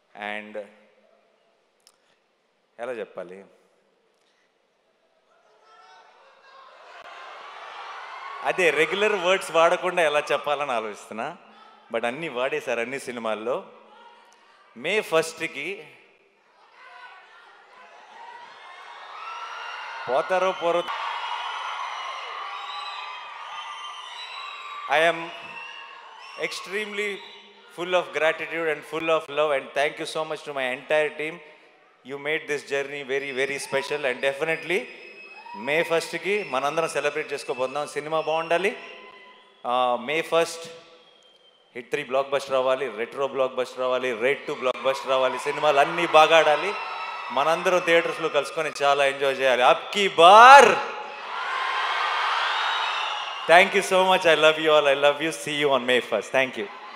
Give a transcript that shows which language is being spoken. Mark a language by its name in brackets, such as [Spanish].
[Telugu] And ఎలా చెప్పాలి, అదే రెగ్యులర్ వర్డ్స్ వాడకుండా ఎలా చెప్పాలని ఆలోచిస్తున్నా, బట్ అన్నీ వాడేశారు అన్ని సినిమాల్లో. May 1కి పోతారో Porro, [English] I am extremely full of gratitude and full of love, and thank you so much to my entire team. You made this journey very, very special, and definitely [Telugu] May 1కి మనందరం celebrate చేసుకోబోతున్నాం. Cinema బాగుండాలి. May 1 hit 3 block buster రావాలి, retro block buster రావాలి, rate 2 block buster రావాలి, సినిమాలు అన్నీ బాగా ఆడాలి, మనందరం థియేటర్స్లో కలుసుకొని చాలా ఎంజాయ్ చేయాలి. [Hindi] అబ్కి bar. [English] Thank you so much. I love you all. I love you. See you on May 1. Thank you.